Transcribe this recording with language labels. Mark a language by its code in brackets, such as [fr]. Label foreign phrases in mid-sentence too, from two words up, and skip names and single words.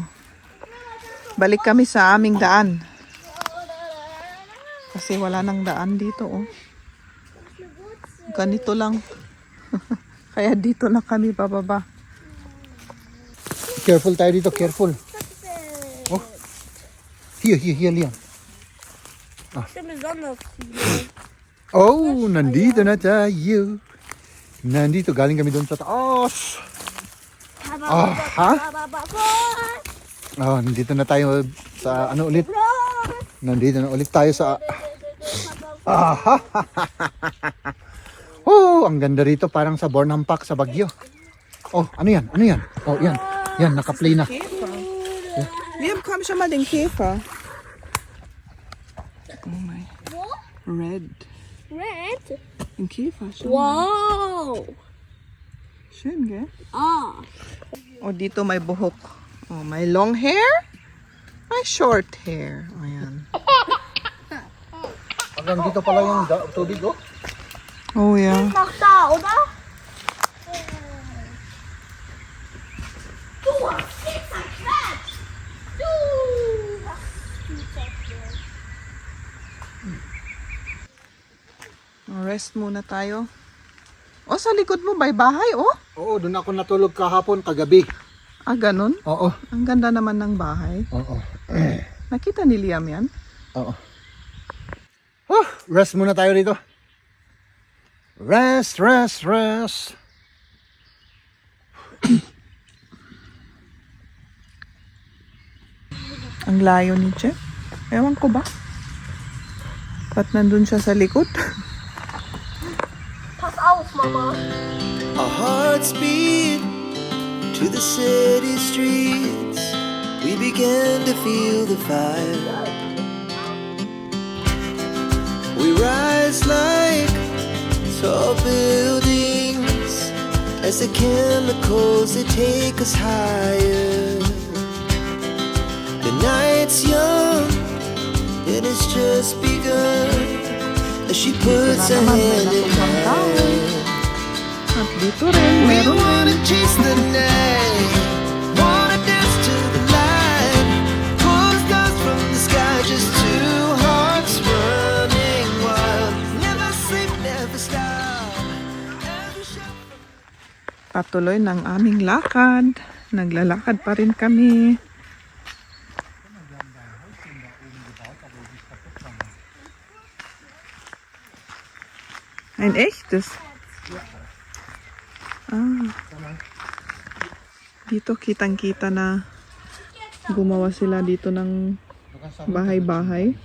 [tl] Balik kami sa aming daan. Kasi wala nang daan dito, oh. Ganito lang. Kaya dito na kami pababa. Careful tayo dito, careful. Oh. [de] Hier, Leon. Ist ja besonders viele. [tl] Oh, nandito na tayo. Nandito, galing kami doon sa taas. Oh, nandito na tayo sa ano ulit? Nandito na ulit tayo sa... Oh, ang ganda rito, parang sa Bornham Park sa Baguio. Oh, ano yan? Ano yan? Oh, yan. Yan, naka-play na. Liam, [de] komm schon mal den Käfer. [en] Oh my. Red. Red? [de] Ein Käfer, schau mal. Wow. Schön, gell? Ah. [tl] Oh, dito may buhok. Oh, may long hair. May short hair. Ayan. Hanggang dito pala yung tubig, oh. [en] Oh, yeah. [de] Noch da, oder? Du hast sie zerquetscht. Du hast sie zerquetscht. [tl] Rest muna tayo. Oh, sa likod mo may bahay, oh. Oo, doon ako natulog kahapon, kagabi. Ah, ganun? Oo. Ang ganda naman ng bahay. Oo. Nakita ni Liam yan? Oo. Oh, rest muna tayo rito. Rest. Ang layo ni Jeff. Ewan ko ba? Ba't nandun siya sa likod? [de] Pass auf, Mama. [en] Our hearts beat to the city streets. We began to feel the fire. We rise like tall buildings as the chemicals they take us higher. The night's young and it's just begun as she puts her hand in mine. [tl] At dito rin, [en] We [tl] meron [en] wanna chase the night, wanna dance to the light, pull the stars from the sky, just two hearts running wild. Never sleep, never stop. Every shot from [tl] patuloy ng aming lakad. Naglalakad pa rin kami. [de] Ein echtes? Ah. [tl] Dito kitang-kita na gumawa sila dito ng bahay-bahay.